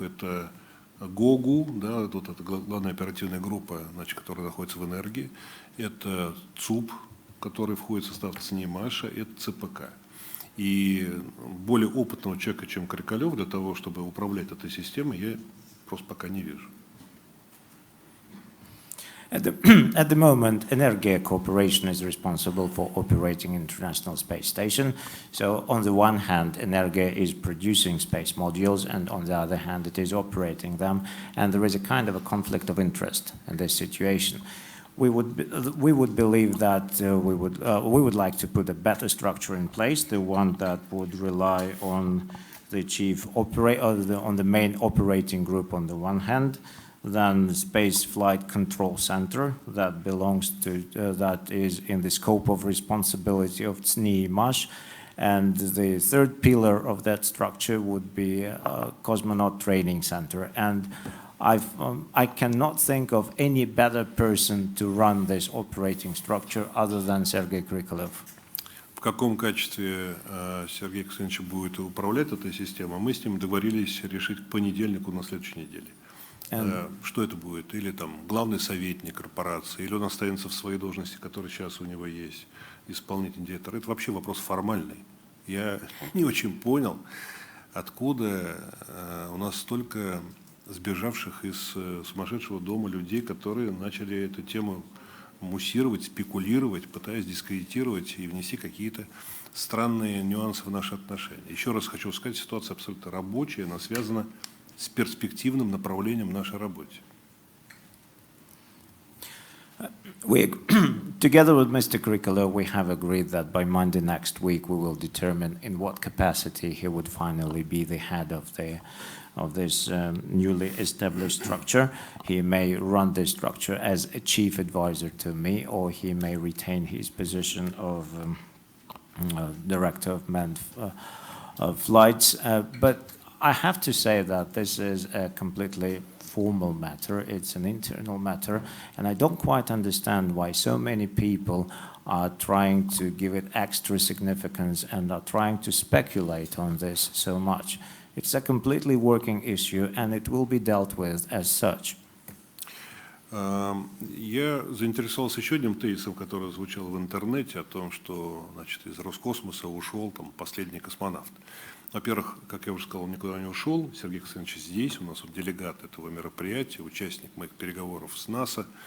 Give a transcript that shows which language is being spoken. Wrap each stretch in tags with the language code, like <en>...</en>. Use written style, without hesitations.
<ru>Это ГОГУ, да, тут это главная оперативная группа, которая находится в «Энергии», это ЦУП, который входит в состав ЦНИМАШа, это ЦПК. И более опытного человека, чем Крикалев, для того, чтобы управлять этой системой, я просто пока не вижу.</ru> <en>At the moment, Energia Corporation is responsible for operating International Space Station. So on the one hand, Energia is producing space modules, and on the other hand, it is operating them. And there is a kind of a conflict of interest in this situation. We would believe that we would like to put a better structure in place, the one that would rely on the chief operator, on the main operating group on the one hand, than the Space Flight Control Center that belongs to that is in the scope of responsibility of CNIMASH, and the third pillar of that structure would be a Cosmonaut Training Center. And I cannot think of any better person to run this operating structure other than Sergei Krikalev.</en> <ru>В каком качестве Сергей Константинович будет управлять этой системой, мы с ним договорились решить к понедельнику на следующей неделе. Что это будет? Или там главный советник корпорации, или он останется в своей должности, которая сейчас у него есть, исполнительный директор. Это вообще вопрос формальный. Я не очень понял, откуда у нас столько сбежавших из сумасшедшего дома людей, которые начали эту тему муссировать, спекулировать, пытаясь дискредитировать и внести какие-то странные нюансы в наши отношения. Еще раз хочу сказать, ситуация абсолютно рабочая, она связана с перспективным направлением нашей работы.</ru> <en>Together with Mr. Krikalev, we have agreed that by Monday next week we will determine in what capacity he would finally be the head of this newly established structure. He may run this structure as a chief advisor to me, or he may retain his position of director of manned flights. But I have to say that this is a completely formal matter, it's an internal matter, and I don't quite understand why so many people are trying to give it extra significance and are trying to speculate on this so much. It's a completely working issue, and it will be dealt with as such.</en> <ru>Я заинтересовался еще одним тезисом, который звучал в интернете, о том, что, значит, из Роскосмоса ушел там последний космонавт. Во-первых, как я уже сказал, он никуда не ушел. Сергей Константинович здесь, у нас вот делегат этого мероприятия, участник моих переговоров с НАСА.</ru>